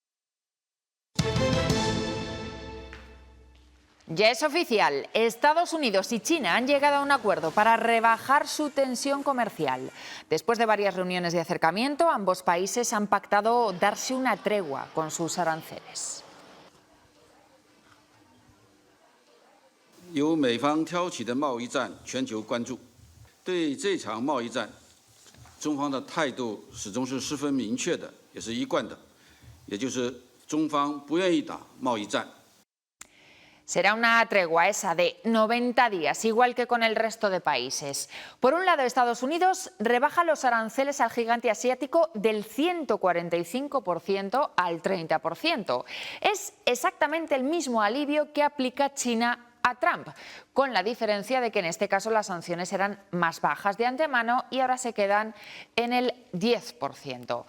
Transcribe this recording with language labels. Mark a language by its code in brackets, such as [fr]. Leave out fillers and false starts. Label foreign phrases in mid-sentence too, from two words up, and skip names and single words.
[es] Ya es oficial, Estados Unidos y China han llegado a un acuerdo para rebajar su tensión comercial. Después de varias reuniones de acercamiento, ambos países han pactado darse una tregua con sus aranceles. [zh] 由美方挑起的贸易战全球关注，对这场贸易战，中方的态度始终是十分明确的，也是一贯的，也就是中方不愿意打贸易战。 [es] Será una tregua esa de 90 días, igual que con el resto de países. Por un lado, Estados Unidos rebaja los aranceles al gigante asiático del 145% al 30%. Es exactamente el mismo alivio que aplica China a Trump, con la diferencia de que en este caso las sanciones eran más bajas de antemano y ahora se quedan en el 10%.